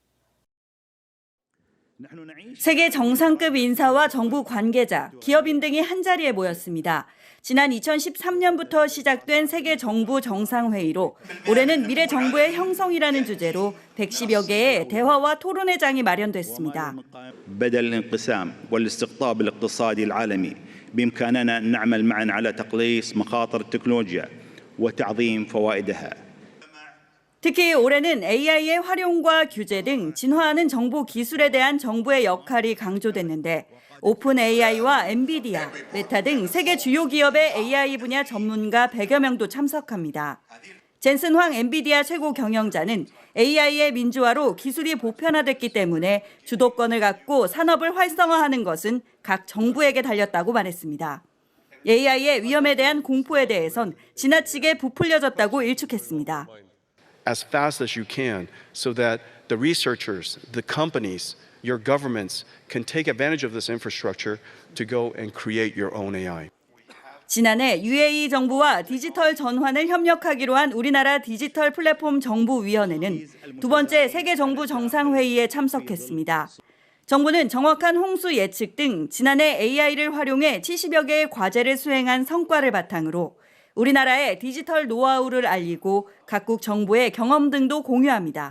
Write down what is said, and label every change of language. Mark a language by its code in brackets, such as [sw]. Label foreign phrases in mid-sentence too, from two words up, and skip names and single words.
[ko] 세계 정상급 인사와 정부 관계자, 기업인 등이 한자리에 모였습니다. 지난 2013년부터 시작된 세계 정부 정상회의로 올해는 미래 정부의 형성이라는 주제로 110여 개의 대화와 토론회 장이 마련됐습니다. [ar] بدل الانقسام والاستقطاب الاقتصادي العالمي بإمكاننا أن نعمل معا على تقليص مخاطر التكنولوجيا وتعظيم فوائدها. [ko] 특히 올해는 AI의 활용과 규제 등 진화하는 정보 기술에 대한 정부의 역할이 강조됐는데 오픈 AI와 엔비디아, 메타 등 세계 주요 기업의 AI 분야 전문가 100여 명도 참석합니다. 젠슨 황 엔비디아 최고 경영자는 AI의 민주화로 기술이 보편화됐기 때문에 주도권을 갖고 산업을 활성화하는 것은 각 정부에게 달렸다고 말했습니다. AI의 위험에 대한 공포에 대해선 지나치게 부풀려졌다고 일축했습니다. [en] As fast as you can so that the researchers, the companies, your governments can take advantage of this infrastructure to go and create your own AI. [ko] 지난해 UAE 정부와 디지털 전환을 협력하기로 한 우리나라 디지털 플랫폼 정부위원회는 두 번째 세계 정부 정상회의에 참석했습니다. 정부는 정확한 홍수 예측 등 지난해 AI를 활용해 70여 개의 과제를 수행한 성과를 바탕으로 우리나라의 디지털 노하우를 알리고 각국 정부의 경험 등도 공유합니다.